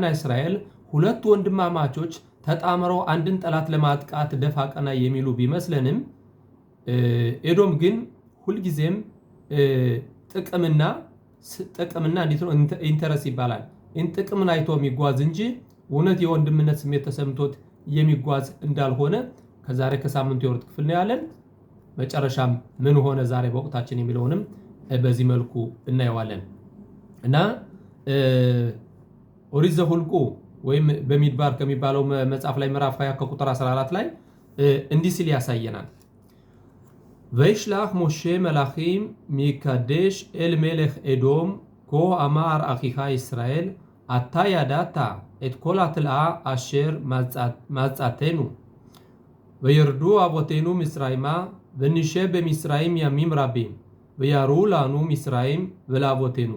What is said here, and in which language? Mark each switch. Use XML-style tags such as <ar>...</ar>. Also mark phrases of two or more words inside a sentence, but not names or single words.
<am>እስራኤል ሁለት ወንድማማቾች ተጣምረው አንድን ጠላት ለማጥቃት ደፋ ቀና የሚሉ ቢመስለንም ኤዶም ግን ሁልጊዜም ጥቅምና እንዴት ነው ኢንተረስ ይባላል ጥቅምን አይቶ የሚጓዝ እንጂ እውነት የወንድምነት ስሜት ተሰምቶት የሚጓዝ እንዳልሆነ ከዛሬ ከሳምንቱ የኦሪት ክፍል ነው ያለን። መጨረሻም ምን ሆነ ዛሬ በወቅታችን የሚለውንም በዚህ መልኩ እናየዋለን። እና ኦሪት ዘኍልቍ ወይም በሚድባር ከሚባለው መጽሐፍ ላይ ምዕራፍ 20 ከቁጥር 14 ላይ እንዲህ ሲል ያሳየናል።</am> <he>וישלח משה מלאכים מקדש אל מלך אדום כה אמר אחיך ישראל אתה ידעת את כל התלאה אשר מצאתנו וירדו אבותינו מצרימה ונשב במצרים ימים רבים ויראו לנו מצרים ולאבותינו</he>